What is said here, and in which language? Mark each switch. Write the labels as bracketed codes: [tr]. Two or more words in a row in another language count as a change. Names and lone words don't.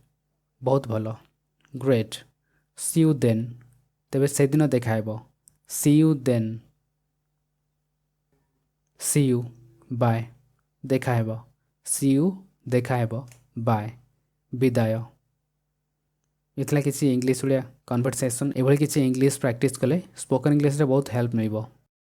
[or] ବହୁତ ଭଲ. [en] Great. see you then [or] ତେବେ ସେ ଦିନ ଦେଖା ହେବ [en] see you then see you bye [or] ଦେଖା ହେବ [en] see you [or] ଦେଖା ହେବ ବାଏ ବିଦାୟ ଏତିକି କିଛି ଇଂଲିଶ ଭଳିଆ କନଭର୍ସେସନ ଏଭଳି କିଛି [en] English practice [or] କଲେ [en] spoken English [or] ରେ ବହୁତ ହେଲ୍ପ ମିଳିବ।